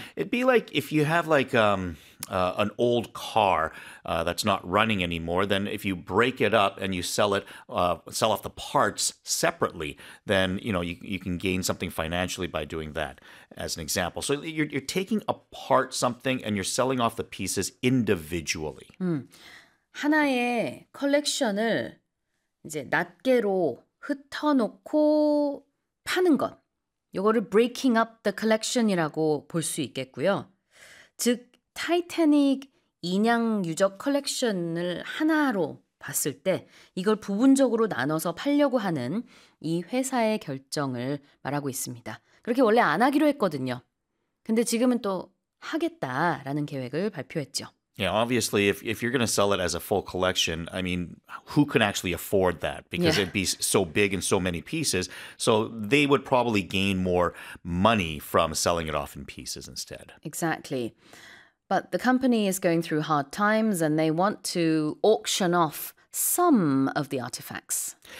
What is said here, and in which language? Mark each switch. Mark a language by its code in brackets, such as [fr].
[en] It'd be like if you have like an old car that's not running anymore, then if you break it up and you sell off the parts separately, then you can gain something financially by doing that, as an example. So you're taking apart something and you're selling off the pieces individually. [ko] 하나의 컬렉션을 이제 낱개로 흩어놓고 파는 것. 요거를 [en] breaking up the collection [ko] 이라고 볼수 있겠고요. 즉, 타이타닉 인양 유적 컬렉션을 하나로 봤을 때 이걸 부분적으로 나눠서 팔려고 하는 이 회사의 결정을 말하고 있습니다. 그렇게 원래 안 하기로 했거든요. 근데 지금은 또 하겠다라는 계획을 발표했죠. [en] Yeah, obviously, if you're going to sell it as a full collection, I mean, who can actually afford that? Because it'd be so big and so many pieces. So they would probably gain more money from selling it off in pieces instead. Exactly. But the company is going through hard times and they want to auction off some of the artifacts.